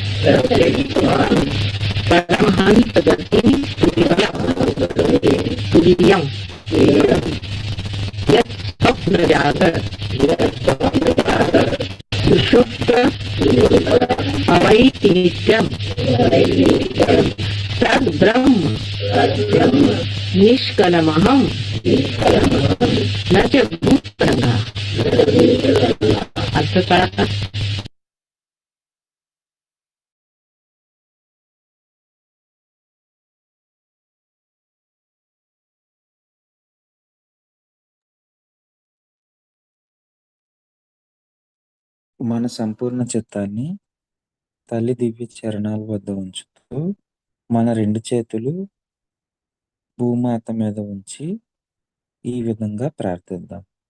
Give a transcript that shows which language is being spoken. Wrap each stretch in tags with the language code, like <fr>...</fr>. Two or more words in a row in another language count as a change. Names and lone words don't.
<sa>परमहंसगतिं तुरीयं यत् स्वप्नजागर सुषुप्त अवैति नित्यं तद्ब्रह्म निष्कलमहं न च भूतरङ्गः अर्थतः</sa> <te>మన సంపూర్ణ చిత్తాన్ని తల్లి దివ్య చరణాల వద్ద ఉంచుతూ మన రెండు చేతులు భూమాత మీద ఉంచి ఈ విధంగా ప్రార్థిద్దాం.</te>